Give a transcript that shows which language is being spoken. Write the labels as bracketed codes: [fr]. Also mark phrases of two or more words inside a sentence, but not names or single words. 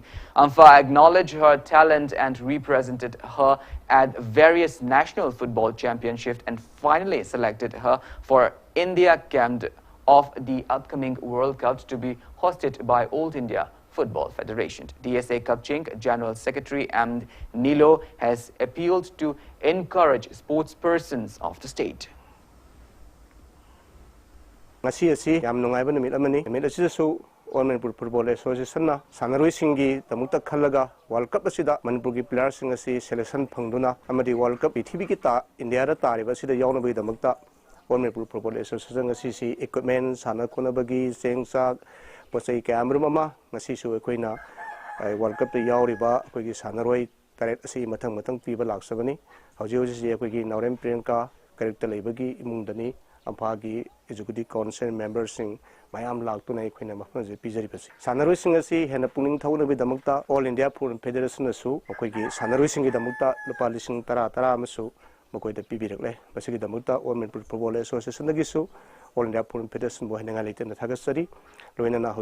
[en] AMFA acknowledged her talent and represented her at various national football championships and finally selected her for India camp of the upcoming World Cup to be hosted by Old India Football Federation. DSA Kakching General Secretary and Nilo has appealed to encourage sports persons of the state. [mni] Ngasi yam nungai ba numit amani numit asisu All Manipur Football Association na sanaroi singi tamukta khalaga World Cup asida Manipur gi players sing asi selection phangduna amadi World Cup prithibi ki ta India ra tariba asida yauna bai damukta All Manipur Football Association asi si equipment sana kona bagi sengsa posai camera mama ngasi su koina World Cup yauriba koigi sanaroi taret asi mathang piba laksabani hauji hoji koigi Naurem Priyanka character leibagi imungdani AMFA [en] executive council members [mni] sing mayam laktuna koina mafna je pijari pasi sanaroi sing asi hena puning thawna bi damukta All India Football Federation su koigi sanaroi sing gi damukta lupa lising tara amasu makoi da pibirakle basigi damukta All Manipur Football Association gi su All India Football Federation bo henga leite na thagasari loina na